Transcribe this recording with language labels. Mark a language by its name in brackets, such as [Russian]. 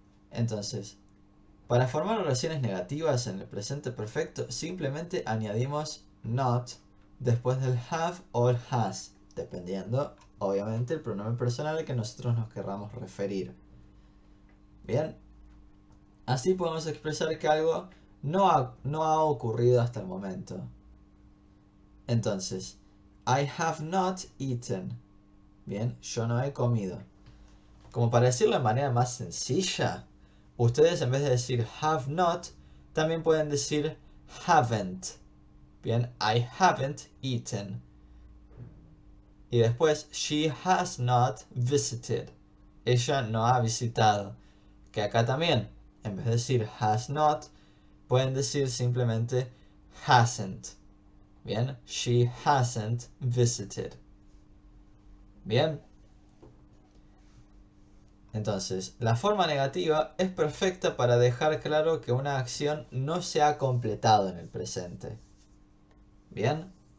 [Spanish] Entonces, para formar oraciones negativas en el presente perfecto, simplemente añadimos not después del have o el has, dependiendo, obviamente, el pronombre personal al que nosotros nos querramos referir. Bien. Así podemos expresar que algo no ha ocurrido hasta el momento. [English] Entonces, I have not eaten. [Spanish] Bien, yo no he comido. Como para decirlo de manera más sencilla, Ustedes en vez de decir have not, también pueden decir haven't. [English] Bien, I haven't eaten. [Spanish] Y después, [English] she has not visited. [Spanish] Ella no ha visitado. Que acá también, en vez de decir has not, pueden decir simplemente hasn't. [English] Bien, she hasn't visited. Bien. [Spanish] Entonces, la forma negativa es perfecta para dejar claro que una acción no se ha completado en el presente. Bien.